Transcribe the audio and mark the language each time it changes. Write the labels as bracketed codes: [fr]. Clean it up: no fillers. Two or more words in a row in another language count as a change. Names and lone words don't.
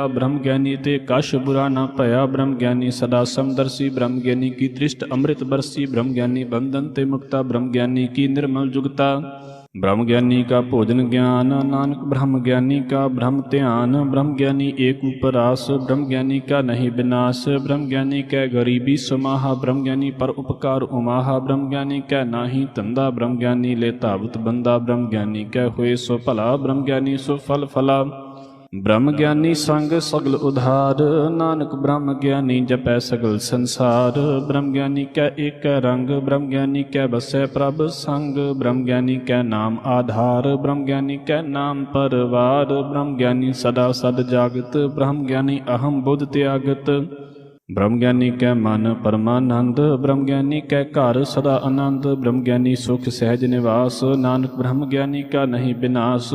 [hi] ब्रह्म ज्ञानी ते कश बुरा न पया, ब्रह्म ज्ञानी सदा समदर्शी, ब्रह्म ज्ञानी की दृष्ट अमृत बरसी, ब्रह्म ज्ञानी बंधन ते मुक्ता, ब्रह्म ज्ञानी की निर्मल जुगता, ब्रह्म ज्ञानी का भोजन ज्ञान, नानक ब्रह्म ज्ञानी का ब्रह्म ध्यान, ब्रह्म ज्ञानी एक उपरास, ब्रह्म ज्ञानी का नहीं विनाश, ब्रह्म ज्ञानी कै गरीबी समाहा, ब्रह्म ज्ञानी पर उपकार उमाहा, ब्रह्म ज्ञानी कै नाही धंधा, ब्रह्म ज्ञानी ले तावत बंदा, ब्रह्म ज्ञानी कै होए सो भला, ब्रह्म ज्ञानी सो फल फला, ब्रह्म ज्ञानी संग सगल उधार, नानक ब्रह्म ज्ञानी जपै सगल संसार, ब्रह्म ज्ञानी कै एक रंग, ब्रह्म ज्ञानी कै बसै प्रभ संग, ब्रह्म ज्ञानी कै नाम आधार, ब्रह्म ज्ञानी कै नाम परवार, ब्रह्म ज्ञानी सदा सद जागत, ब्रह्म ज्ञानी अहम बुध त्यागत, ब्रह्म ज्ञानी कै मन परमानंद, ब्रह्म ज्ञानी कै घर सदा आनंद, ब्रह्म ज्ञानी सुख सहज निवास, नानक ब्रह्म ज्ञानी का नहीं विनाश,